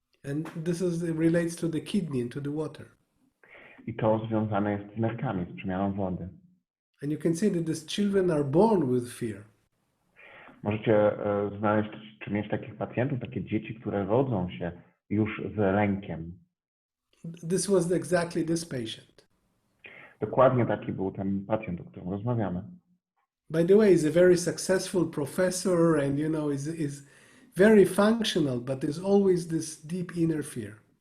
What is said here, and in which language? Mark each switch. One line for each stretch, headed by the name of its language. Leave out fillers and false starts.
English: And relates to the kidney and to the water.
Polish: I to związane jest z nerkami, z przemianą wody.
English: And you can see that these children are born with fear.
Polish: Możecie znaleźć, czy mieć takich pacjentów, takie dzieci, które rodzą się już z lękiem.
English: This was exactly this patient.
Polish: Dokładnie taki był ten pacjent, o którym rozmawiamy.
English: By the way, he's a very successful professor and, you know, is very functional, but there's always this deep inner fear.